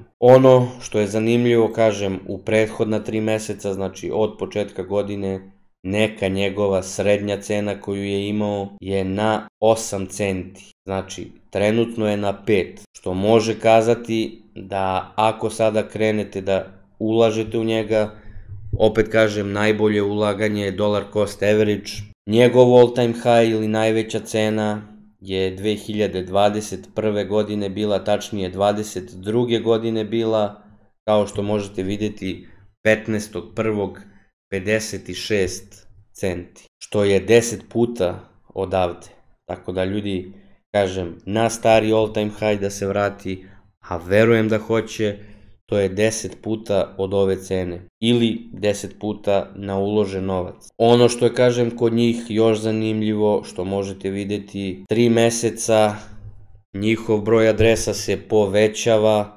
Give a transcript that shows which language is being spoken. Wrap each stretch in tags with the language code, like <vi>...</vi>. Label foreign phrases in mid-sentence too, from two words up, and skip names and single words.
<sr>Ono što je zanimljivo, kažem, u prethodna 3 meseca, znači od početka godine, neka njegova srednja cena koju je imao je na 8 centi. Znači, trenutno je na 5, što može kazati da ako sada krenete da ulažete u njega, opet kažem, najbolje ulaganje je</sr> <en>dollar cost average.</en> <sr>Njegov</sr> <en>all time high</en> <sr>ili najveća cena je 2021. godine bila, tačnije 2022. godine bila, kao što možete vidjeti, 15.1. 56 centi, što je 10 puta odavde. Tako da ljudi, kažem, na stari</sr> <en>all time high</en> <sr>da se vrati, a verujem da hoće, to je 10 puta od ove cene ili 10 puta na uložen novac. Ono što je, kažem, kod njih još zanimljivo, što možete vidjeti, 3 meseca njihov broj adresa se povećava.</sr>